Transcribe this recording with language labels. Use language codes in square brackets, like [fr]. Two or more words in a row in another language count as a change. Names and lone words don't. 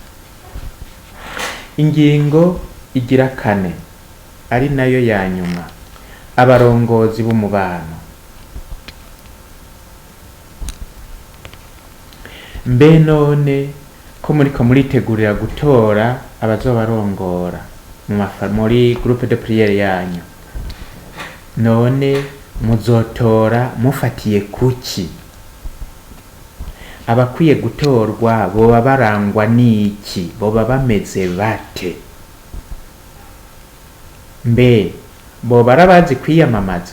[rn] Ingingo igira 4 ari nayo ya nyuma, abarongozi b'umubano. Mbe none ko muriko muritegurira gutora abazobarongora muri [fr] groupe de prière [rn] yanyu, none muzotora mufatiye kuki? Abakwiye gutorwa boba barangwa n'iki? Boba bameze bate? Mbe boba arabazi kwiyamamaza?